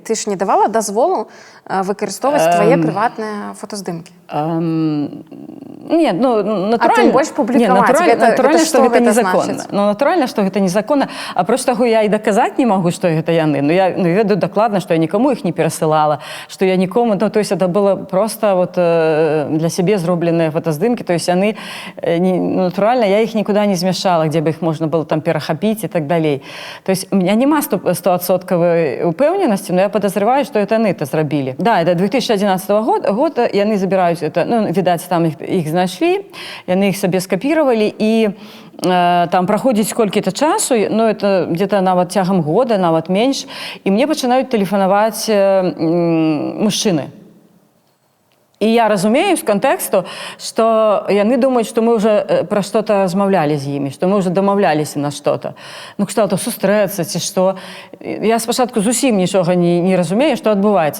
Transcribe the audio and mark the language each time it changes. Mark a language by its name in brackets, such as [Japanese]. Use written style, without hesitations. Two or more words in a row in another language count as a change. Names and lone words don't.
[Belarusian] Ты ж не давала дазволу выкарыстоўваць твае прыватныя фотаздымкі? Нет, ну, натуральна... А тым больш публікаваць. Натуральна, што гэта незаконна. Ну, натуральна, што гэта незаконна. А проста таго я і даказаць не магу, што гэта яны. Ну, я ведаю дакладна, што я нікому іх не перасылала, што я нікому... Ну, [Russian] то есть это было просто вот [Belarusian] для сябе зробленыя фотаздымкі. [Russian] То есть яны... [Belarusian] Натуральна, я іх нікуды не змяшала, дзе бы іх можна было там перахапіць і так далей. [Russian] То есть у меня нема 100% упэўненасці, но я подозреваю, [Belarusian] што это яны это зрабілі. Да, это 2011 года яны забіраюць это, ну, відаць, там іх знайшлі, яны іх сабе скапіравалі, і там праходзіць колькі-то часу, ну, это где-то нават цягам года, нават менш, і мне пачынаюць тэлефанаваць мужчыны. І я разумею з кантэксту, што яны думаюць, што мы ўжо пра што-то размаўлялі з імі, што мы ўжо дамаўляліся на што-то. Ну, кшталту сустрэцца, ці што. Я спачатку зусім нічога не разумею, што адбываецца.